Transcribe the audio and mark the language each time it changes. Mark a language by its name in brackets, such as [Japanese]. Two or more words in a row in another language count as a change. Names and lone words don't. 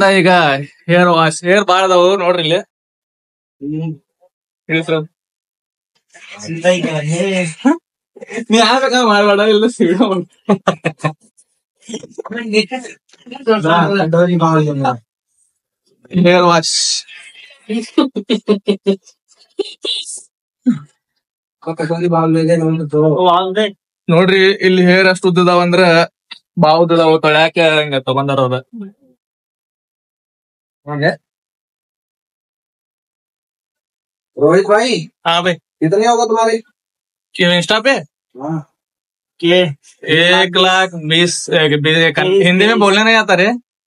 [Kannada] ಈಗ [English] hair wash, [Kannada] ಹೇರ್ ಬಾಳ ಅದಾವು ನೋಡ್ರಿ ಇಲ್ಲಿ. ನೀ ಯಾವಾಗ ಮಾಡ್ಬೇಡ, ಇಲ್ಲ ಸಿಡ [English] hair wash. [Kannada] ನೋಡ್ರಿ ಇಲ್ಲಿ ಹೇರ್ ಅಷ್ಟು ಉದ್ದದಾವ ಅಂದ್ರ ಬಾವ್ ಉದ್ದದಾವ, ತೊಳ್ಯಾಕ ಹಿಂಗ ತಗೊಂಡಾರ ಅವ್ರ. [Hindi] रोहित भाई, हाँ भाई, कितने होगा तुम्हारे इंस्टा पे? के 1,20,000 हिंदी में बोलने नहीं आता रे।